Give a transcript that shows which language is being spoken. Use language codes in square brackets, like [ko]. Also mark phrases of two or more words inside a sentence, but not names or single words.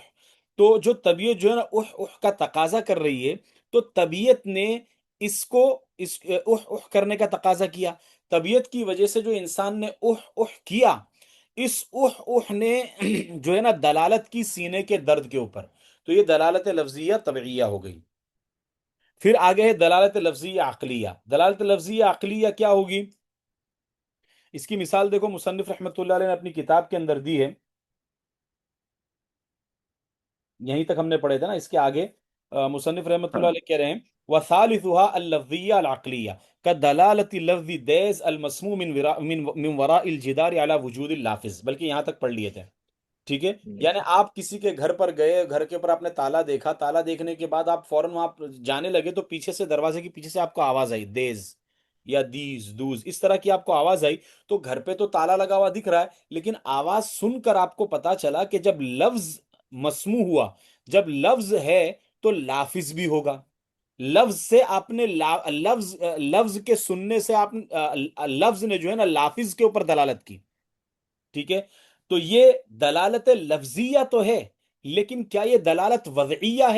[ur] تو جو طبیعت جو ہے نا اُہ اُہ کا تقاضا کر رہی ہے، تو طبیعت نے اسکو اس اُہ اُہ کرنے کا تقاضا کیا. طبیعت کی وجہ سے جو انسان نے اُہ اُہ کیا، اس اُہ اُہ نے جو ہے نا دلالت کی سینے کے درد کے اوپر. تو یہ دلالت لفظیہ طبعیہ ہو گئی. پھر آگے ہے دلالت لفظیہ عقلیہ. دلالت لفظیہ عقلیہ کیا ہوگی? اسکی مثال دیکھو، مصنف [ar] رحمة الله عليه [ur] نے اپنی کتاب کے اندر دی ہے. یہیں تک ہم نے پڑھے تھے نا، اسکے آگے مصنف [ar] رحمة الله عليه [ur] کہہ رہے ہیں [ar] وثالثها اللفظية العقلية كدلالة لفظ ديز المسموع من وراء الجدار على وجود اللافظ. [ur] بلکہ یہاں تک پڑھ لیے تھے. ٹھیک ہے، یعنی آپ کسی کے گھر پر گئے، گھر کے اوپر آپ نے تالا دیکھا، تالا دیکھنے کے بعد آپ فوراً وہاں جانے لگے تو پیچھے سے، دروازے کے پیچھے سے آپ کو آواز آئی دیز یا دیز دوز، اس طرح کی آپ کو آواز آئی، تو گھر پہ تو تالا لگا ہوا دکھ رہا ہے، لیکن آواز سن کر آپ کو پتا چلا کہ جب لفظ مسموع ہوا، جب لفظ ہے تو لافظ بھی ہوگا، لفظ سے آپ نے لفظ کے سننے سے آپ لفظ نے جو ہے نا لافظ کے اوپر دلالت کی، ٹھیک ہے، تو یہ دلالت لفظیہ تو ہے، لیکن کیا یہ دلالت وضعیہ ہے؟